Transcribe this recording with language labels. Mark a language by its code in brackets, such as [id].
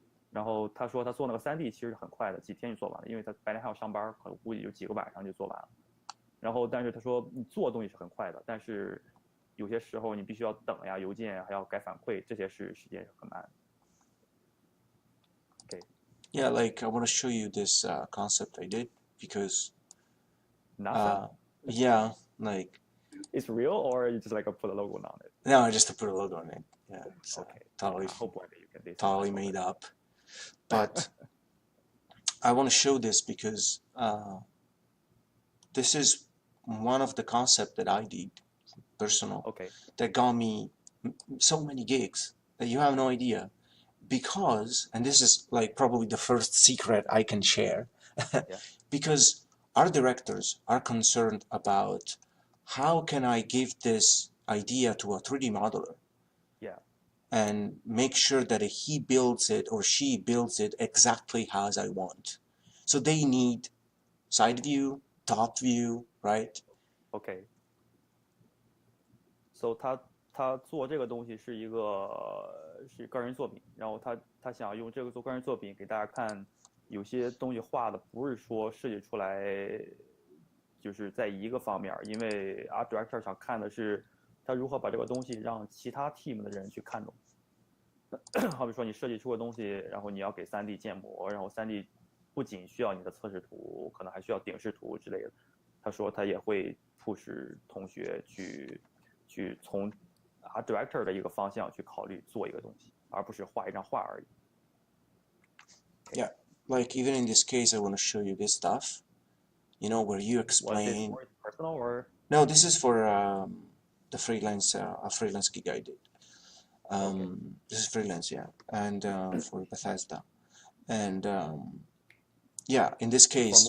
[zh] 然后他说他做那个3D 其实很快的，几天就做完了，因为他白天还要上班，可能估计就几个晚上就做完了。然后但是他说你做的东西是很快的，但是有些时候你必须要等呀，邮件还要改反馈，这些是时间很慢。 [en] Okay. Yeah, like I want to show you this concept I did because NASA? yeah, like It's real or you just like put a logo on it? no, just to put a logo on it. Yeah, it's Okay. totally I hope one day you can do totally made up. But I want to show this because this is one of the concepts that I did personal Okay. that got me so many gigs that you have no idea. Because, and this is like probably the first secret I can share, Yeah. because our directors are concerned about how can I give this idea to a 3D modeler, Yeah. and make sure that he builds it or she builds it exactly as I want. So they need side view, top view, right? Okay. So [zh] 他做这个东西是一个人作品，然后他想用这个做个人作品给大家看，有些东西画的不是说设计出来就是在一个方面，因为 Art Director 想看的是他如何把这个东西让其他 team 的人去看懂。好比说你设计出个东西，然后你要给3D 建模，然后3D 不仅需要你的测试图，可能还需要顶视图之类的。他说他也会push同学去从Art Director 的一个方向去考虑做一个东西，而不是画一张画而已。 [en] Yeah, like even in this case, I want to show you this stuff, you know, where you explain. Was this personal or? No, this is for the freelance, a freelance gig I did. Okay. This is freelance, yeah, and for Bethesda, and yeah, in this case,